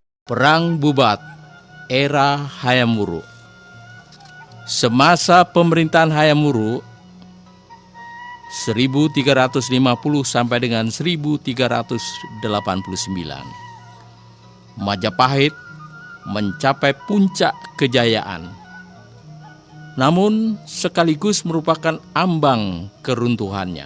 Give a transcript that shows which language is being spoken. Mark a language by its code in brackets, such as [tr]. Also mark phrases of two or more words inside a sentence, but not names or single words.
[id] Perang Bubat, era Hayam Wuruk. Semasa pemerintahan Hayam Wuruk 1350 sampai dengan 1389, Majapahit mencapai puncak kejayaan, namun sekaligus merupakan ambang keruntuhannya.